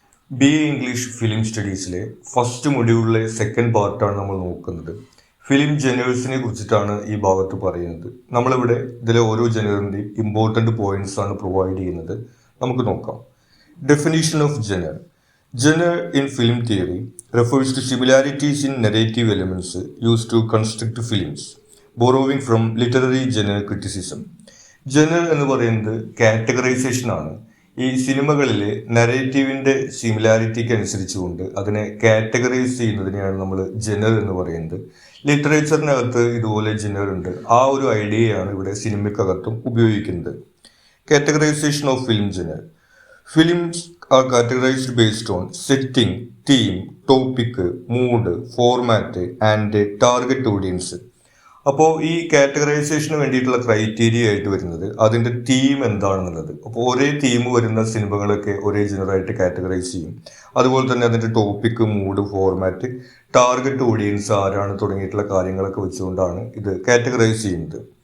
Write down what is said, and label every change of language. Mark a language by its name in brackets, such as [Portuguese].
[Malayalam] BA English film സ്റ്റഡീസിലെ first മൊഡ്യൂളിലെ second പാർട്ടാണ് നമ്മൾ നോക്കുന്നത്. ഫിലിം ജനേഴ്സിനെ കുറിച്ചിട്ടാണ് ഈ ഭാഗത്ത് പറയുന്നത്. നമ്മളിവിടെ ഇതിലെ ഓരോ ജനറിൻ്റെയും ഇമ്പോർട്ടൻ്റ് പോയിന്റ്സ് ആണ് പ്രൊവൈഡ് ചെയ്യുന്നത്. നമുക്ക് നോക്കാം. [English] Definition of genre. Genre in film theory refers to similarities in narrative elements used to construct films, borrowing from literary genre criticism. [Malayalam] Genre എന്ന് പറയുന്നത് കാറ്റഗറൈസേഷൻ ആണ്. ഈ സിനിമകളിലെ നരേറ്റീവിൻ്റെ സിമിലാരിറ്റിക്ക് അനുസരിച്ചുകൊണ്ട് അതിനെ കാറ്റഗറൈസ് ചെയ്യുന്നതിനെയാണ് നമ്മൾ ജനർ എന്ന് പറയുന്നത്. ലിറ്ററേച്ചറിനകത്ത് ഇതുപോലെ ജനർ ഉണ്ട്. ആ ഒരു ഐഡിയയാണ് ഇവിടെ സിനിമയ്ക്കകത്തും ഉപയോഗിക്കുന്നത്. [English] Categorisation of film genre. Films are categorized based on setting, theme, topic, mood, format and target audience. [Malayalam] അപ്പോൾ ഈ കാറ്റഗറൈസേഷന് വേണ്ടിയിട്ടുള്ള ക്രൈറ്റീരിയ ആയിട്ട് വരുന്നത് അതിൻ്റെ തീം എന്താണെന്നുള്ളത്. അപ്പോൾ ഒരേ തീം വരുന്ന സിനിമകളൊക്കെ ഒരേ ജനറായിട്ട് കാറ്റഗറൈസ് ചെയ്യും. അതുപോലെ തന്നെ അതിൻ്റെ topic, mood, format, target audience ആരാണ് തുടങ്ങിയിട്ടുള്ള കാര്യങ്ങളൊക്കെ വെച്ചുകൊണ്ടാണ് ഇത് കാറ്റഗറൈസ് ചെയ്യുന്നത്.